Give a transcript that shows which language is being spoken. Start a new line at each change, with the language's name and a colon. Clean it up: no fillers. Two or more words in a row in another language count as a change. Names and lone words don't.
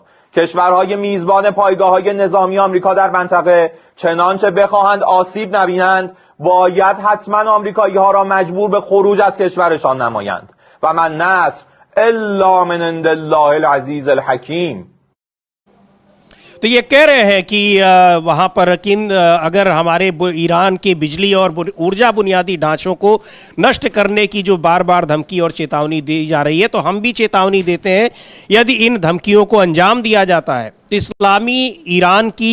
Persian: کشورهای میزبان پایگاه‌های نظامی آمریکا در منطقه چنانچه بخواهند آسیب نبینند باید حتما آمریکایی‌ها را مجبور به خروج از کشورشان نمایند
Arabic: و من نصر الا من عند الله العزیز الحکیم।
Hindi: तो ये कह रहे हैं कि वहाँ पर अगर हमारे ईरान के बिजली और ऊर्जा बुनियादी ढांचों को नष्ट करने की जो बार बार धमकी और चेतावनी दी जा रही है तो हम भी चेतावनी देते हैं, यदि इन धमकियों को अंजाम दिया जाता है तो इस्लामी ईरान की